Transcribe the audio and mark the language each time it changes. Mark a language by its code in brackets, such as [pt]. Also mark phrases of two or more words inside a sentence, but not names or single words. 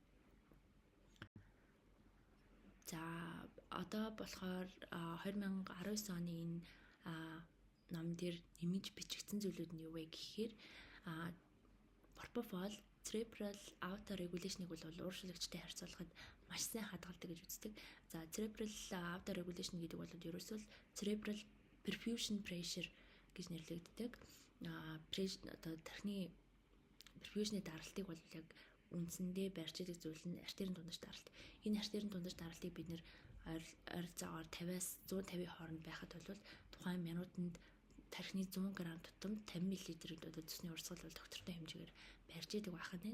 [mn] За одоо болохоор 2019 оны энэ ном дээр нэмж бичигдсэн зүйлүүд нь юу вэ гэхээр пропофол [en] cerebral autoregulation- [mn] ыг бол ууршлагчтай харьцуулахад маш сайн хадгалдаг гэж үздэг. За [en] cerebral autoregulation [mn] гэдэг бол ерөөсөө [en] cerebral perfusion pressure [mn] гэж нэрлэгддэг. Одоо тархины perfusion-ы даралтыг бол яг үндсэндээ барьж идэг зүйл нь артерийн дундаж даралт. Энэ артерийн дундаж даралтыг бид нэр ойролцоогоор 50-аас 150 хооронд байхад бол тухайн минутанд тархины 100 г тутамд 50 мл цусны урсгал бол доктортой хэмжээгээр барьж идэг байх нь.